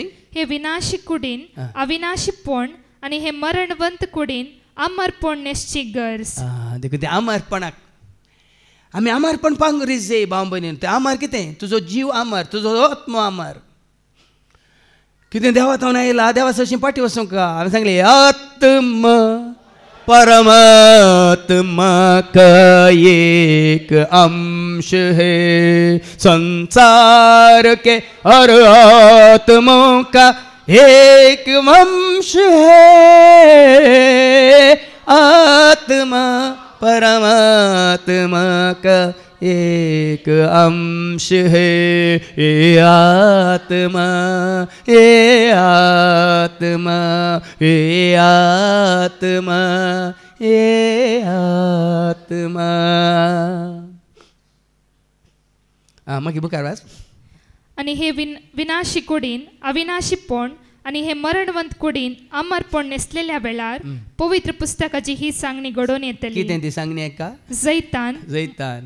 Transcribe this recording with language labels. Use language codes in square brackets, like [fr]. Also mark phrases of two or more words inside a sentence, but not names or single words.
[kok] हे विनाशी कुडीन अविनाशीपण आनी हे मरणवंत कुडीन अमरपण नेसची गरज. देखून ते अमरपणाक आमी अमरपण पावंक गरज जाय भाव भयणीन. ते अमर कितें तुजो जीव अमर तुजो आत्मो अमर. कितें देवात हांव आयला देवाचो अशीं पाटी वचूंक हांवें सांगलें [hi] आत्म परमात्मा का एक अंश है संसार के हर आत्मा का एक वंश है. आत्मा परमात्मा का एक अंश है. ए आत्मा ए आत्मा ए आत्मा ए आत्मा. [kok] मागीर बुकार वाच. आनी हे विनाशी कुडीन अविनाशीपण आनी हे मरणवंत कुडीन अमरपण नेसलेल्या वेळार पवित्र पुस्तकाची ही सांगणी घडोवन येतली. कितें ती सांगणी एका जैतान